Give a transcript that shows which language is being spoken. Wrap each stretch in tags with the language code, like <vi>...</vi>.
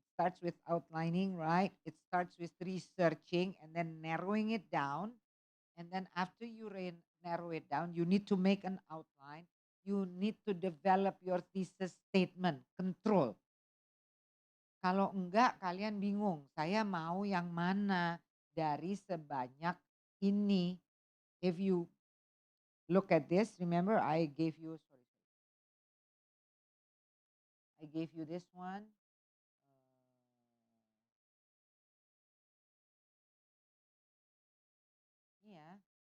<en>It starts with outlining, right? It starts with researching and then narrowing it down. And then after you narrow it down, you need to make an outline. You need to develop your thesis statement, control.</en> <id>Kalau enggak, kalian bingung. Saya mau yang mana dari sebanyak ini.</id> <en>If you look at this, remember I gave you, sorry, I gave you this one. Yeah.</en>